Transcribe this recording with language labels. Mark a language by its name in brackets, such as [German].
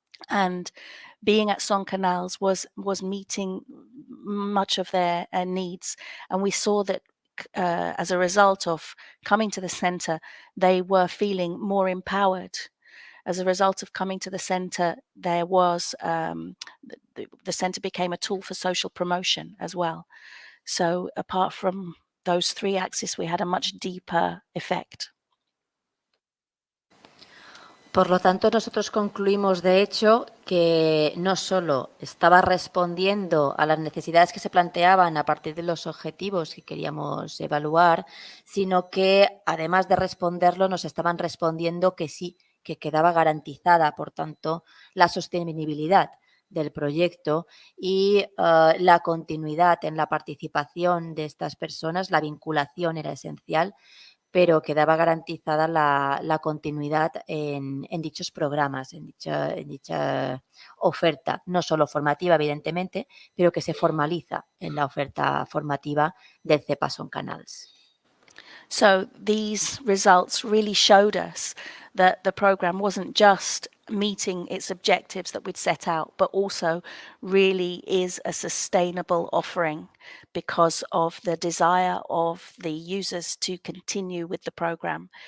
[English] And being at Son Canals was meeting much of their needs, and we saw that as a result of coming to the centre, they were feeling more empowered. As a result of coming to the centre, there was the centre became a tool for social promotion as well. So apart from those 3 axes, we had a much deeper effect. [Spanish] Por lo tanto, nosotros concluimos, de hecho, que no solo estaba respondiendo a las necesidades que se planteaban a partir de los objetivos que queríamos evaluar, sino que, además de responderlo, nos estaban respondiendo que sí, que quedaba garantizada, por tanto, la sostenibilidad del proyecto y la continuidad en la participación de estas personas, la vinculación era esencial, pero quedaba garantizada la continuidad en dichos programas, en dicha oferta, no solo formativa, evidentemente, pero que se formaliza en la oferta formativa del CEPA Son Canals. [English] So these results really showed us that the program wasn't just meeting its objectives that we'd set out, but also really is a sustainable offering because of the desire of the users to continue with the program.